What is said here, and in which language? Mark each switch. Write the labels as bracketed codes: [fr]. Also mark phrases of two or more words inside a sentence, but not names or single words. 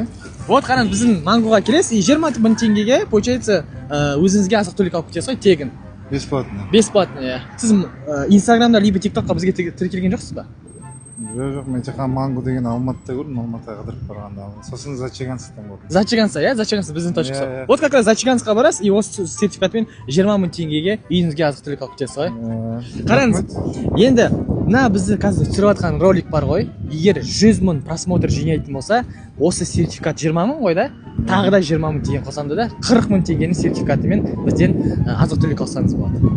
[kk] Вот қараңыз, біздің мангоға келесіз, и 20 мың теңгеге, получается, өзіңізге азық-түлік алып кетесіз ғой, тегін. [ru] Бесплатно. [kk] Бесплатно, иә. Сіз Инстаграмда либо ТикТокқа бізге тіркелген жоқсыз ба? Жоқ, мен тек қана манго деген Алматыда көрдім, Алматыға қыдырып барғанда. Сосын Зачагансктан көрдім. Зачаганск, иә, Зачаганск біздің точкасы. Иә. [ru] Вот как раз [kk] Зачаганскқа барасыз, и осы сертификатпен 20 мың теңгеге үйіңізге азық-түлік алып кетесіз ғой. Қараңыз, енді мына бізді қазір түсіріп жатқан ролик бар ғой. Егер 100 мың просмотр жинайтын болса, осы сертификат 20 мың ғой да, тағы да 20 мың теңге қосамды да, 40 мың теңгенің сертификатымен бізден азық-түлік алсаңыз болады.